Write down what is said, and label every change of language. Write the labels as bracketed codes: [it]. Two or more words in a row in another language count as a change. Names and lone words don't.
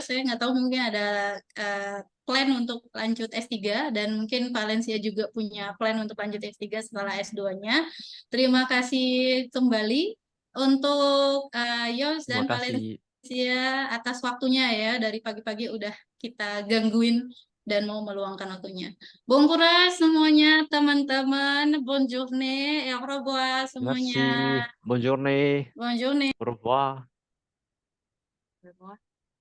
[id] Saya nggak tahu, mungkin ada plan untuk lanjut S3, dan mungkin Valencia juga punya plan untuk lanjut S3 setelah S2-nya. Terima kasih kembali untuk Yos Terima dan kasih. Valencia atas waktunya ya. Dari pagi-pagi udah kita gangguin dan mau meluangkan waktunya. [fr] Bon courage [id] semuanya teman-teman. [fr] Bonne journée. Au revoir semuanya. Merci. Bonne journée. Bonne journée. Au revoir. [id] Berapa?